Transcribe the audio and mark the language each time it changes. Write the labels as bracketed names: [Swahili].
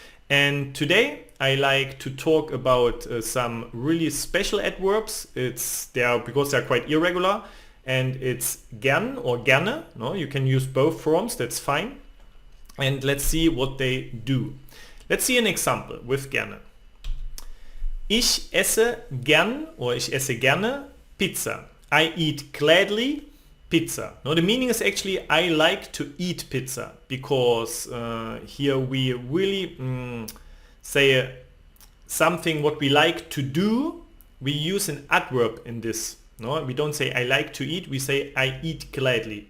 [English] And today I like to talk about some really special adverbs. Because they're quite irregular, and it's gern or gerne. You can use both forms, that's fine. And let's see what they do. Let's see an example with gerne. [German] Ich esse gern, or ich esse gerne Pizza. [English] I eat gladly pizza. The meaning is actually I like to eat pizza, because here we really say something what we like to do. We use an adverb in this. We don't say I like to eat, we say I eat gladly.